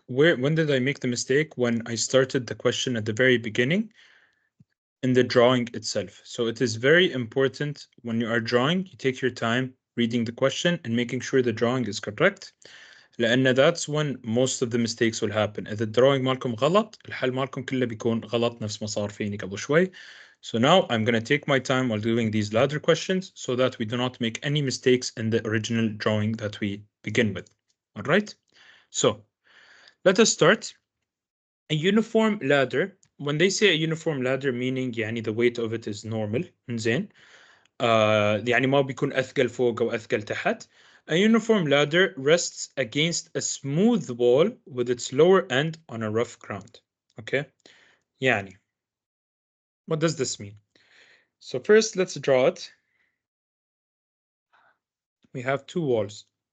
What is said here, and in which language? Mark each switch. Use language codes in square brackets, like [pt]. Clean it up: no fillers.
[en] When did I make the mistake? When I started the question at the very beginning in the drawing itself. So it is very important when you are drawing, you take your time reading the question and making sure the drawing is correct. [ar] لأن [en] that's when most of the mistakes will happen. [ar] إذا الدروينج مالكم غلط الحل مالكم كله بيكون غلط نفس ما صار فيني قبل شوي. [en] So now I'm going to take my time while doing these ladder questions so that we do not make any mistakes in the original drawing that we begin with. All right. So let us start. A uniform ladder. When they say a uniform ladder, meaning [ar] يعني [en] the weight of it is normal. [ar] إنزين. يعني ما بيكون أثقل فوق أو أثقل تحت. [en] A uniform ladder rests against a smooth wall with its lower end on a rough ground. Okay. [ar] يعني. [en] What does this mean? So first, let's draw it. We have two walls.